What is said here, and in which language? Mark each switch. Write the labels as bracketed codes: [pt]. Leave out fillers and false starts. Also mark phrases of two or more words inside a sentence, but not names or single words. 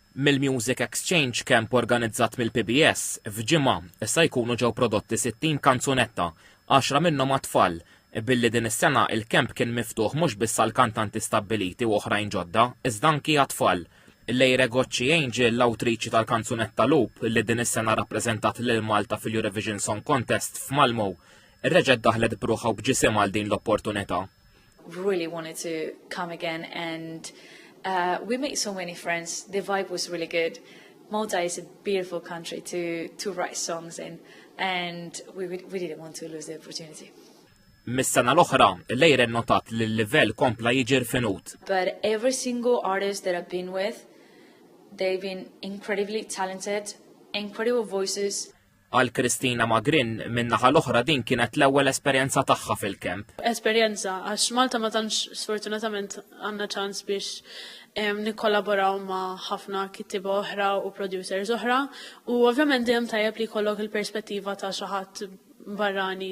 [mt] Mill-Music Exchange Camp organizzat mill-PBS f'ġimgħa issa jkunu ġew prodotti 60 kanzunetta, 10 minnhom għat-tfal, billi din is-sena il-camp kien miftuħ mhux biss għal kantanti stabbiliti u oħrajn ġodda, iżda anki għat-tfal. Lejre Gocci Angel, l-awtriċi tal-kanzunetta Loop li din is-sena rappreżentat lil Malta fil-Eurovision Song Contest f'Malmö, irreġgħet daħlet b'ruħha u b'ġisimha għal din l-opportunità. [en] Really wanted to come again and we made so many friends. The vibe was really good. Malta is a beautiful country to write songs in, and we didn't want to lose the opportunity. [mt] Mis-sena l-oħra, Lejre notat li l-livell kompla jiġi rfinut. [en] But every single artist that I've been with, they've been incredibly talented, incredible voices. [mt] Għal Kristina Magrin min-naħa l-oħra din kienet l-ewwel esperjenza tagħha fil-camp. Esperjenza għax Malta ma tantx sfortunatament għandna ċans biex nikkollaboraw ma' ħafna kittiba oħra u producers oħra u ovvjament dejjem tajjeb li jkollok il-perspettiva ta' xi ħadd barrani.